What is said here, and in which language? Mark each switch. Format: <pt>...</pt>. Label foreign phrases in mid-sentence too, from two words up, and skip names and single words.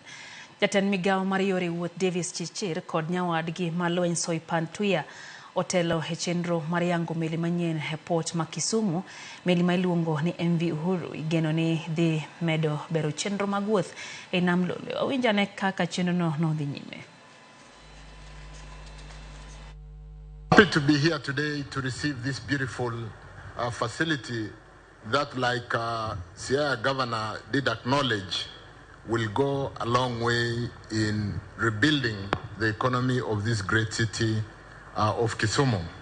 <luo>Jatend migao mar yore wuoth Davis Chirchir kod nyawadgi malweny Soipan Tuya otelo e chenro mar yango meli manyien e port ma Kisumu. Meli ma iluongo ni MV Uhuru igeno ni dhi medo bero chenro mag wuoth e nam lolwe. Owinjane kaka chenrono nodhi nyime.</luo> <en>Happy to be here today to receive this beautiful facility that, like Sierra Governor did acknowledge, will go a long way in rebuilding the economy of this great city of Kisumu.</en>